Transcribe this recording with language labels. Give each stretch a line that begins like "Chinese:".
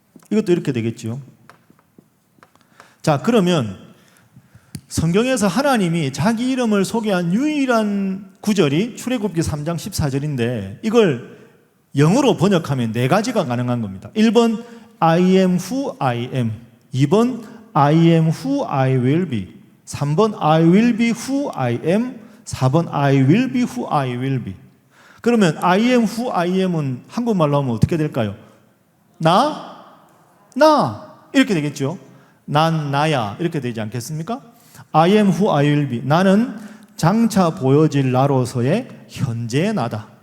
Korean: 이것도 이렇게 되겠죠. 자, 그러면 성경에서 하나님이 자기 이름을 소개한 유일한 구절이 출애굽기 3장 14절인데 이걸 영어로 번역하면 네 가지가 가능한 겁니다.
English: 1번 I am who I am, 2번 I am who I will be, 3번 I will be who I am, 4번 I will be who I will be.
Korean: 그러면
English: I am who I am
Korean: 은 한국말로 하면 어떻게 될까요? 나 이렇게 되겠죠. 난 나야 이렇게 되지 않겠습니까?
English: I am who I will be.
Korean: 나는 장차 보여질 나로서의 현재의 나다.